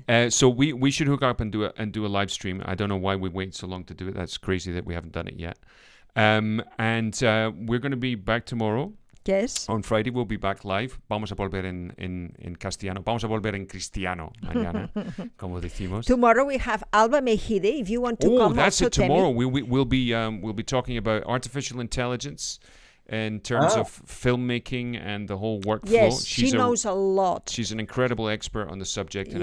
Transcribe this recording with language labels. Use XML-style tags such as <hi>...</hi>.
<en>So we should hook up and do a live stream. I don't know why we wait so long to do it. That's crazy that we haven't done it yet. And we're going to be back tomorrow. Yes. On Friday we'll be back live.</en> <es>Vamos a volver en castellano. Vamos a volver en cristiano mañana, como decimos.</es> <en>Tomorrow we have Alba Mejide. If you want to come, that's also, it. Tomorrow Temi. we'll be talking about artificial intelligence in terms of filmmaking and the whole workflow. Yes, she knows a lot. She's an incredible expert on the subject, and</en>